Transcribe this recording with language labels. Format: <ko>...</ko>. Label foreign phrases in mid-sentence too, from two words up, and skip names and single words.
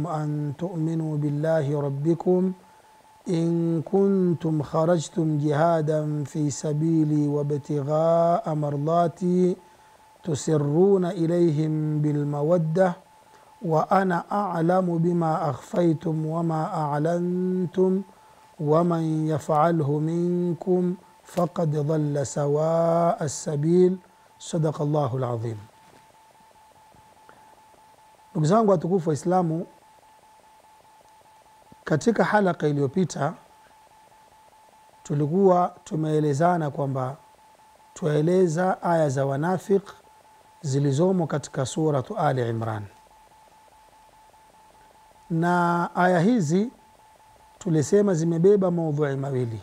<ar>أن تؤمنوا بالله ربكم إن كنتم خرجتم جهادا في سبيلي وابتغاء مرضاتي تسرون إليهم بالمودة وأنا أعلم بما أخفيتم وما أعلنتم ومن يفعله منكم فقد ضل سواء السبيل. صدق الله العظيم.</ar> <sw>Ndugu zangu watukufu wa Islamu, katika halaka iliyopita tulikuwa tumeelezana kwamba tueleza aya za wanafik zilizomo katika suratu Ali Imran, na aya hizi tulisema zimebeba maudhui mawili.</sw>